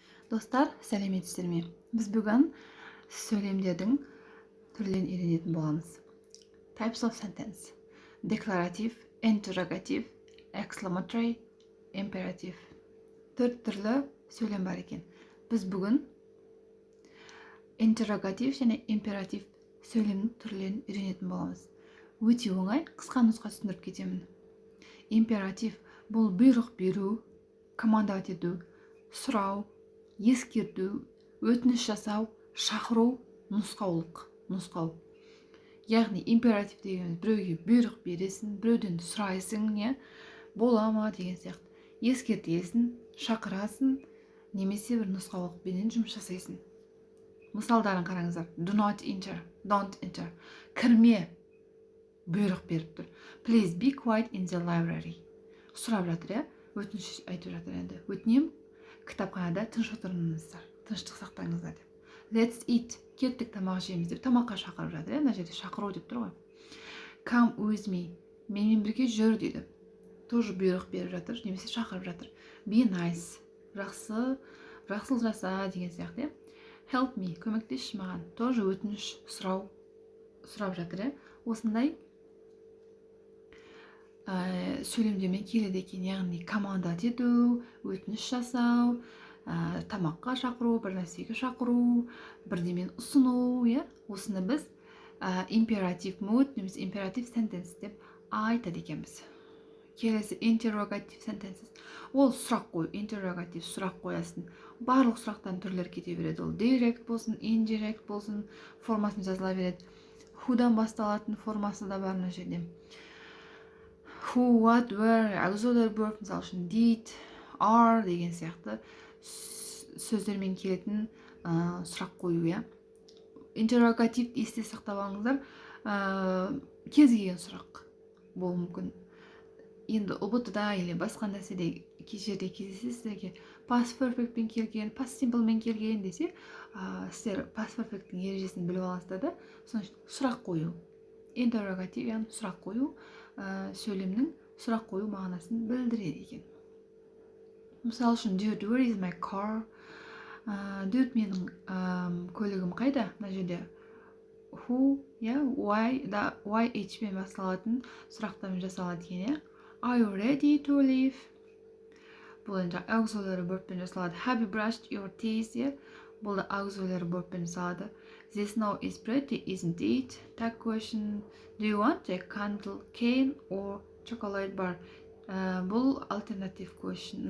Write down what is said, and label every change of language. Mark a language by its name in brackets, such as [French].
[Kazakh] Достар, сәлеметсіздер ме? Біз бүгін сөйлемдердің түрлерін үйренетін боламыз. [English] Types of sentence: Declarative, interrogative, exclamatory, imperative. [Kazakh] 4 түрлі сөйлем бар екен. Біз бүгін interrogative және imperative сөйлемнің түрлерін үйренетін боламыз. Өте оңай, қысқа нұсқа түсіндіріп кетемін. Imperative бұл бұйрық беру, командовать ету, сұрау, ескерту, өтініш жасау, шақыру, нұсқау. Яғни императив деген біреуге бұйрық бересің, біреуден сұрайсың, бола ма деген сияқты. Ескертесің, шақырасың, немесе бір нұсқаулықпенен жұмыс жасайсың. Мысалдарын қараңыздар. [English] Do not enter, don't enter. [Kazakh] Кірме, бұйрық беріп тұр. [English] Please be quiet in the library. [Kazakh] Сұрап жатыр, өтініш айтып жатыр енді. Өтінем, кітапханада тыныш отырыңыздар, тыныштық сақтаңыздар деп. [English] Let's eat, [Kazakh] кеттік тамақ жейміз деп тамаққа шақырып жатыр. Мына жерде шақыру деп тұр ғой. [English] Come with me, [Kazakh] менімен бірге жүр дейді. Тоже бұйрық беріп жатыр, немесе шақырып жатыр. [English] Be nice, [Kazakh] жақсылық жаса деген сияқты. [English] Help me, [Kazakh] көмектесші маған. Тоже өтініш сұрап жатыр. Осындай сөйлемдермен келеді екен, яғни командовать ету, өтініш жасау, тамаққа шақыру, бір нәрсеге шақыру, бірдемені ұсыну, осыны біз imperative mood немесе imperative sentence деп айтады екенбіз. Келесі interrogative sentences. Ол сұрақ қою, interrogative сұрақ қоясың. Барлық сұрақтан түрлер кете береді. Ол direct болсын, indirect болсын, формасын жазыла береді. Who'дан басталатын формасы да бар мына жерде. Who, what, where, auxiliary verb, мысалы үшін did, are деген сияқты сөздермен келетін сұрақ қою. Интеррогатив есте сақтап алыңыздар. Кез келген сұрақ болуы мүмкін. Енді ұбт-да или басқа нәрседе жерде кездесесіздерге past perfect пен келген, past simple мен келген десе, сіздер past perfect'ің ережесін біліп аласыздар да, соның сұрақ қою. Интеррогатив, яғни сұрақ қою, сөйлемнің сұрақ қою мағынасын білдіреді екен. [English] Мысалы үшін, dude, where is my car? [Kazakh] Dude, менің көлігім қайда? Мына жерде who, why, YH пен басталатын сұрақтармен жасалады екен. [English] Are you ready to leave? [Kazakh] Бұл енді auxiliary verb пен жасалады. [English] Have you brushed your teeth? [Kazakh] Бұл да auxiliary verb пен жасалады. [English] The snow is pretty, isn't it? Tag question. Do you want a candle cane or chocolate bar? Бұл alternative question.